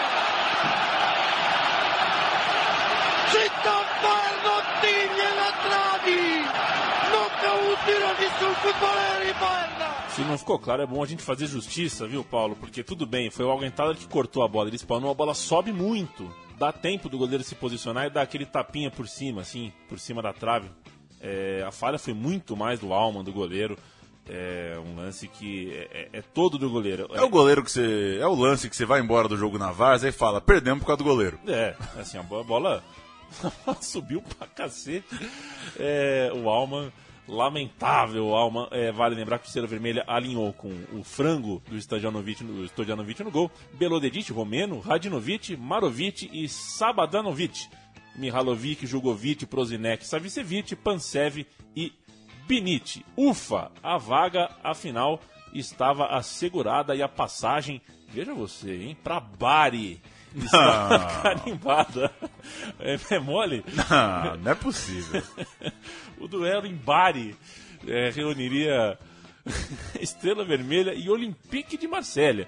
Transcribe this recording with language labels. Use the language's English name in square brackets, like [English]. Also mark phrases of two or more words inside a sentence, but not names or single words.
[Croatian] Čitav Bayernov tim je na travi. Nokautirani su futboleri Bayerna. [Portuguese] Se não ficou claro, é bom a gente fazer justiça, viu, Paulo? Porque tudo bem, foi o Augenthaler que cortou a bola, ele espanou, a bola sobe muito. Dá tempo do goleiro se posicionar e dar aquele tapinha por cima, assim, por cima da trave. A falha foi muito mais do Aumann, do goleiro. É um lance que é todo do goleiro. É o goleiro que você. É o lance que você vai embora do jogo na várzea e fala, perdemos por causa do goleiro. Assim, a bola subiu pra cacete. O Aumann lamentável. Vale lembrar que o Estrela Vermelha alinhou com o frango do Stojanovic no gol, Belodedic, Romeno, Radinovic, Marovic e Sabadanovic, Mihalovic, Jugovic, Prozinec, Savicevic, Pansev e Binic. Ufa, a vaga, afinal, estava assegurada e a passagem, veja você, hein, para Bari. Está carimbada. É mole? Não é possível. O duelo em Bari reuniria Estrela Vermelha e Olympique de Marselha.